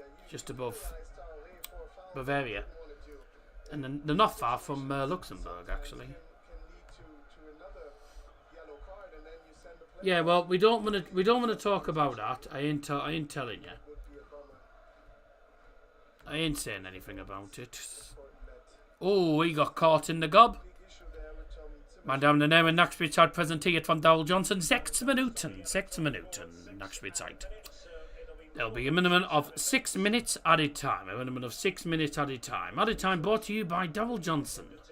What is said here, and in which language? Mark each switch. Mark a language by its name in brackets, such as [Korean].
[English] Just above Bavaria, and then they're not far from Luxembourg actually. Yeah, well, we don't want to talk about that. I ain't telling you. I ain't saying anything about it. Oh, he got caught in the gob. [German] Meine Damen und Herren, Nachspielzeit präsentiert von Dowell Johnson. 6 Minuten. 6 Minuten Nachspielzeit. [English] There'll be a minimum of 6 minutes added time. A minimum of 6 minutes added time. Added time brought to you by Dowell Johnson.